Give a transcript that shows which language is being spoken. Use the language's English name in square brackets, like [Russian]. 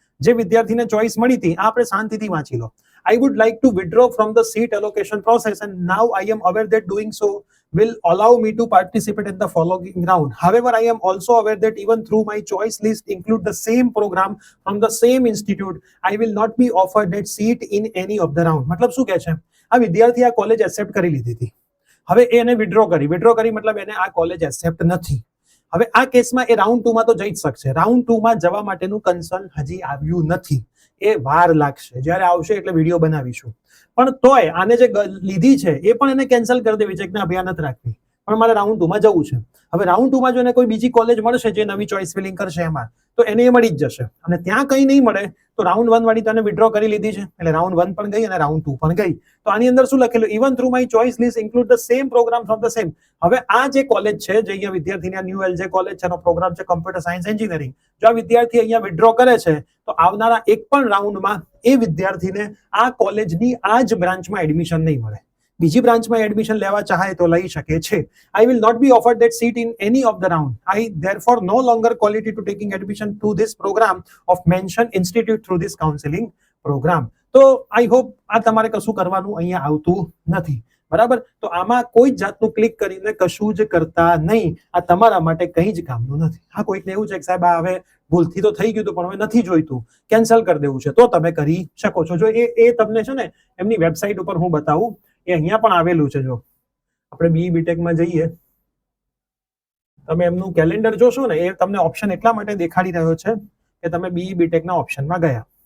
[Gujarati] જે વિદ્યાર્થીને ચોઇસ મળી હતી આપણે શાંતિથી વાંચી લો. [English] I would like to withdraw from the seat allocation process and now I am aware that doing so will allow me to participate in the following round. However, I am also aware that even through my choice list include the same program from the same institute, I will not be offered that seat in any of the round. [Gujarati] મતલબ શું કહે છે? આ વિદ્યાર્થી આ college accept કરી લીધી હતી. હવે એને વિથડ્રો કરી મતલબ એને આ કોલેજ એક્સેપ્ટ નથી. હવે આ કેસમાં એ રાઉન્ડ 2 માં તો જઈ જ શકશે. રાઉન્ડ 2 માં જવા માટેનું કન્સર્ન હજી આવ્યું નથી. એ વાર લાગશે. જ્યારે આવશે એટલે વિડીયો બનાવીશું. પણ તોય આને જે લીધી છે એ પણ એને કેન્સલ કરી દેવી છે કે ના ભાઈ નથી રાખવી, પણ મારે રાઉન્ડ 2 માં જવું છે. હવે રાઉન્ડ 2 માં જો એને કોઈ બીજી કોલેજ મળશે જે નવી ચોઇસ ફિલિંગ કરશે એમાં, તો એને એ મળી જ જશે. અને ત્યાં કંઈ નહીં મળે તો રાઉન્ડ 1 વાળી તો એને વિથડ્રો કરી લીધી છે એટલે રાઉન્ડ 1 પણ ગઈ અને રાઉન્ડ 2 પણ ગઈ. તો આની અંદર શું લખેલું? [English] even through my choice list include the same [Gujarati] programme from the same. હવે આ જે કોલેજ છે, જે અહીંયા વિદ્યાર્થીની ન્યુ એલજે કોલેજ છે, એનો પ્રોગ્રામ છે કમ્પ્યુટર સાયન્સ એન્જિનિયરિંગ. જો આ વિદ્યાર્થી અહીંયા વિથડ્રો કરે છે તો આવનારા એક પણ રાઉન્ડમાં એ વિદ્યાર્થીને આ કોલેજની આ જ બ્રાન્ચમાં એડમિશન નહીં મળે. બીજી બ્રાન્ચમાં એડમિશન લેવા ચાહે તો લઈ શકે છે. [English] I will not be offered that seat in any of the round. I therefore no longer qualify to taking admission to this program of mentioned institute through this counseling program. [Gujarati] તો [English] I hope [Gujarati] આ તમારે કશું કરવાનું અહીંયા આવતું નથી. બરાબર? તો આમાં કોઈ જાતનું ક્લિક કરીને કશું જ કરતા નહીં. આ તમારા માટે કંઈ જ કામનું નથી. હા, કોઈકને એવું છે કે સાહેબ આ હવે ભૂલથી તો થઈ ગયું હતું પણ હવે નથી જોઈતું, કેન્સલ કરી દેવું છે, તો તમે કરી શકો છો. જો એ તમને છે ને એમની વેબસાઇટ ઉપર હું બતાવું, એ અહીંયા પણ આવેલું છે. જો આપણે બીઈ બીટેકમાં જઈએ, તમે એમનું કેલેન્ડર જોશો ને, એ તમને ઓપ્શન એટલા માટે દેખાડી રહ્યો છે કે તમે બીઈ બીટેકના ઓપ્શનમાં ગયા.